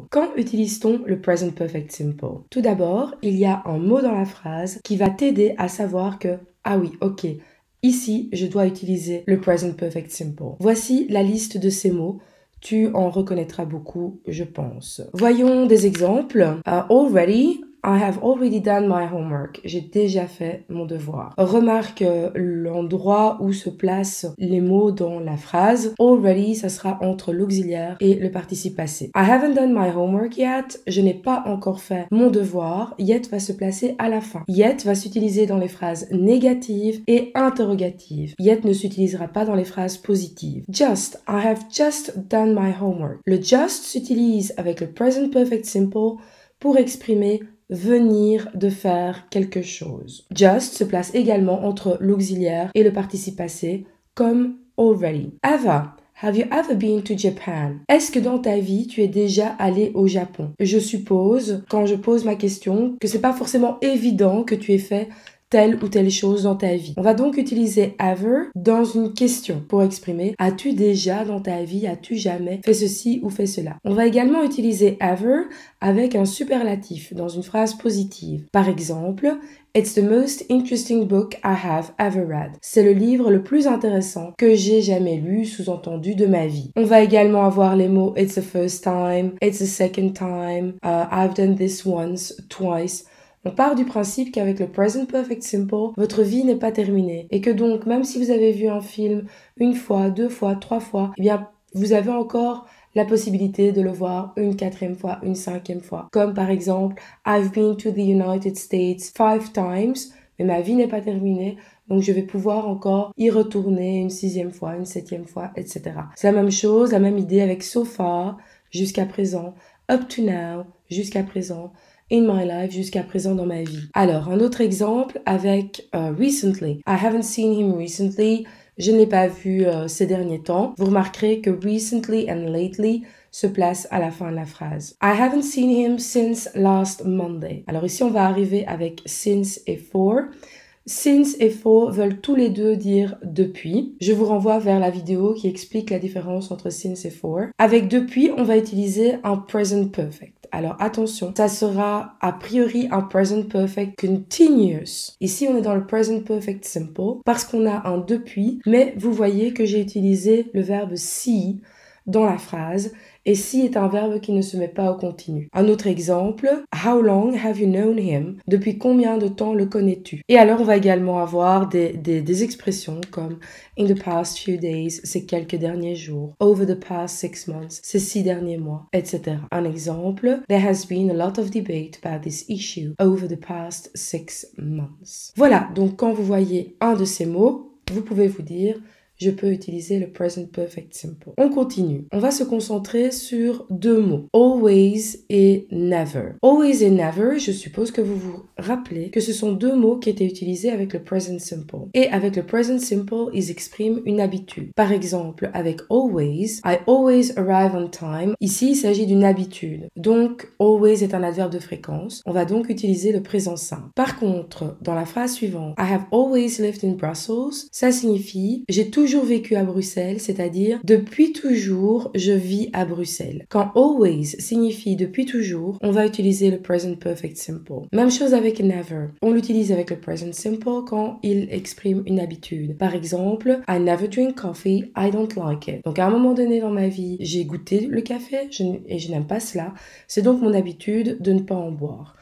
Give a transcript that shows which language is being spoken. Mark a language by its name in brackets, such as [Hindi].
[French] Quand utilise-t-on le Present Perfect Simple? Tout d'abord, il y a un mot dans la phrase qui va t'aider à savoir que, ah oui, ok, ici, je dois utiliser le Present Perfect Simple. Voici la liste de ces mots. Tu en reconnaîtras beaucoup, je pense. Voyons des exemples. [English] Already, I have already done my homework. [French] J'ai déjà fait mon devoir. Remarque l'endroit où se placent les mots dans la phrase. Already, ça sera entre l'auxiliaire et le participe passé. [English] I haven't done my homework yet. [French] Je n'ai pas encore fait mon devoir. Yet va se placer à la fin. Yet va s'utiliser dans les phrases négatives et interrogatives. Yet ne s'utilisera pas dans les phrases positives. [English] Just, I have just done my homework. [French] Le just s'utilise avec le present perfect simple pour exprimer venir de faire quelque chose. Just se place également entre l'auxiliaire et le participe passé, comme already. [English] Ava, have you ever been to Japan? [French] Est-ce que dans ta vie, tu es déjà allé au Japon? Je suppose, quand je pose ma question, que c'est pas forcément évident que tu aies fait telle ou telle chose dans ta vie. On va donc utiliser ever dans une question pour exprimer as-tu déjà dans ta vie, as-tu jamais fait ceci ou fait cela. On va également utiliser ever avec un superlatif dans une phrase positive. Par exemple, [English] It's the most interesting book I have ever read. [French] C'est le livre le plus intéressant que j'ai jamais lu, sous-entendu de ma vie. On va également avoir les mots [English] It's the first time, It's the second time, I've done this once, twice. [French] On part du principe qu'avec le Present Perfect Simple, votre vie n'est pas terminée et que donc même si vous avez vu un film une fois, deux fois, trois fois, eh bien vous avez encore la possibilité de le voir une quatrième fois, une cinquième fois. Comme par exemple, [English] I've been to the United States 5 times, [French] mais ma vie n'est pas terminée, donc je vais pouvoir encore y retourner une sixième fois, une septième fois, etc. C'est la même chose, la même idée avec [English] so far, [French] jusqu'à présent, [English] up to now, [French] jusqu'à présent, [English] in my life, [French] jusqu'à présent dans ma vie. Alors, un autre exemple avec recently. [English] I haven't seen him recently. [French] Je ne l'ai pas vu ces derniers temps. Vous remarquerez que [English] recently and lately [French] se place à la fin de la phrase. [English] I haven't seen him since last Monday. [French] Alors ici, on va arriver avec since et for. Since et for veulent tous les deux dire depuis. Je vous renvoie vers la vidéo qui explique la différence entre since et for. Avec depuis, on va utiliser un present perfect. Alors attention, ça sera a priori un present perfect continuous. Ici, on est dans le present perfect simple parce qu'on a un depuis, mais vous voyez que j'ai utilisé le verbe see dans la phrase et see est un verbe qui ne se met pas au continu. Un autre exemple, [English] how long have you known him? [French] Depuis combien de temps le connais-tu? Et alors, on va également avoir des expressions comme [English] in the past few days, [French] ces quelques derniers jours, [English] over the past 6 months, [French] ces 6 derniers mois, etc. Un exemple, [English] there has been a lot of debate about this issue over the past 6 months. [French] Voilà, donc quand vous voyez un de ces mots, vous pouvez vous dire je peux utiliser le present perfect simple. On continue. On va se concentrer sur deux mots. Always et never. Always et never, je suppose que vous vous rappelez que ce sont deux mots qui étaient utilisés avec le present simple. Et avec le present simple, ils expriment une habitude. Par exemple, avec always, [English] I always arrive on time. [French] Ici, il s'agit d'une habitude. Donc, always est un adverbe de fréquence. On va donc utiliser le présent simple. Par contre, dans la phrase suivante, [English] I have always lived in Brussels, [French] ça signifie j'ai toujours vécu à Bruxelles, c'est-à-dire depuis toujours, je vis à Bruxelles. Quand always signifie depuis toujours, on va utiliser le present perfect simple. Même chose avec never. On l'utilise avec le present simple quand il exprime une habitude. Par exemple, [English] I never drink coffee, I don't like it. [French] Donc à un moment donné dans ma vie, j'ai goûté le café et je n'aime pas cela. C'est donc mon habitude de ne pas en boire.